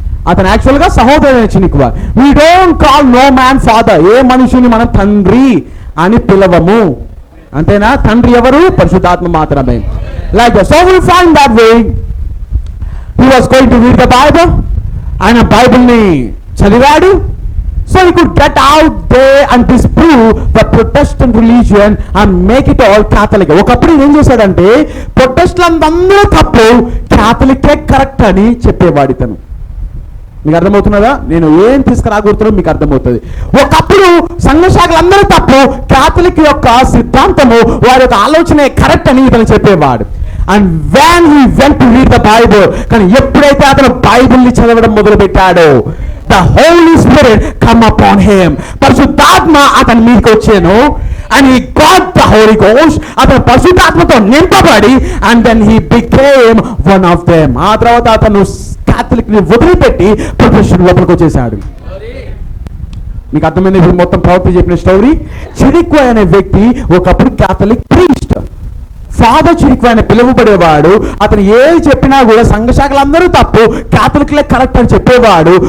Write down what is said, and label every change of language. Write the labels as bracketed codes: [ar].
[te] అతను యాక్చువల్గా సహోదరుడైన చినిక్వాయ్. [en] We don't call no man father. [te] ఏ మనుషుని మనం తండ్రి అని పిలవము. అంతేనా? తండ్రి ఎవరు? పరిశుద్ధాత్మ మాత్రమే. [en] Like so will find that way he was going to read the Bible. [te] ఆయన బైబిల్ని చదివాడు. [en] So he could get out there and disprove the Protestant religion and make it all Catholic. [te] ఒకప్పుడు ఏం చేశాడంటే ప్రొటెస్టెంట్లందరూ తప్పు, క్యాథలికే కరెక్ట్ అని చెప్పేవాడు ఇతను. మీకు అర్థమవుతున్నదా? నేను ఏం తీసుకురాకూడుతున్నా మీకు అర్థమవుతుంది. ఒకప్పుడు సంఘశాఖలందరూ తప్పు, క్యాథలిక్ యొక్క సిద్ధాంతము వారి యొక్క ఆలోచనే కరెక్ట్ అని ఇతను చెప్పేవాడు. [en] and when he went to read the Bible, [te] కానీ ఎప్పుడైతే అతను బైబిల్ని చదవడం మొదలు పెట్టాడో, [en] the Holy Spirit come upon him. [te] పరిశుద్ధాత్మ అతని మీదకి వచ్చాను. [en] and he got the Holy Ghost. [te] అతను పరిశుద్ధాత్మతో నింపబడి [en] and then he became one of them. [te] ఆ తర్వాత అతను క్యాథలిక్ ని వదిలిపెట్టి ప్రొఫెషన్ లోపలికి వచ్చేసాడు. మీకు అర్థమైంది ఇప్పుడు మొత్తం ప్రవక్త చెప్పిన స్టోరీ. చినిక్వాయ్ అనే వ్యక్తి ఒకప్పుడు క్యాథలిక్ ప్రీస్ట్, ఫాదర్ చినిక్వాయ్ అని పిలువబడేవాడు. అతను ఏది చెప్పినా కూడా సంఘశాఖలందరూ తప్పు, క్యాథలిక్లే కరెక్ట్ అని చెప్పేవాడు.